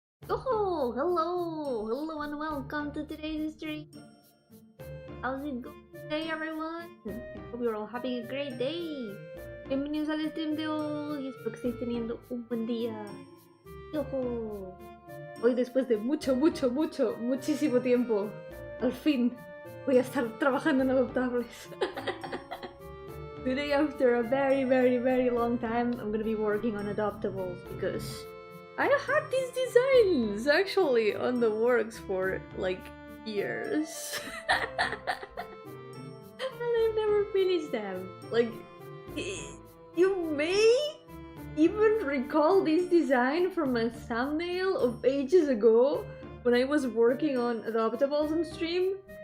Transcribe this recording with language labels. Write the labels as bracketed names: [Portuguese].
[English] Oh, hello and welcome to today's stream. How's it going today, everyone? I hope you're all having a great day. [Spanish] Bienvenidos al stream de hoy. Espero que estéis teniendo un buen día. Yo-hooo. Hoy, después de muchísimo tiempo, al fin voy a estar trabajando en adoptables. [English] Today, after a very long time, I'm gonna be working on adoptables because I had these designs actually on the works for like years. And I've never finished them. Like, you may even recall this design from a thumbnail of ages ago when I was working on adoptables on stream.